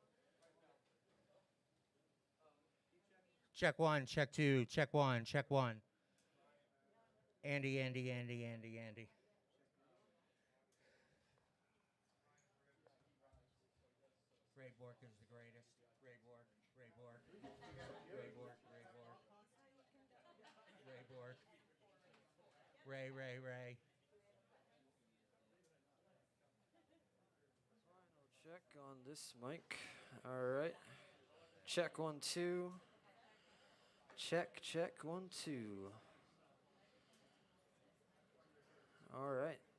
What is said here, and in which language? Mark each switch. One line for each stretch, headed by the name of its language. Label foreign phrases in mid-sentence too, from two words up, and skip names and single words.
English: Check 1, check 2, check 1, check 1. Andy, Andy, Andy, Andy, Andy. Ray Bourque is the greatest. Ray Bourque, Ray Bourque, Ray Bourque, Ray Bourque, Ray Bourque, Ray, Ray, Ray. Final check on this mic. All right. Check 1 2. Check, check 1 2. All right.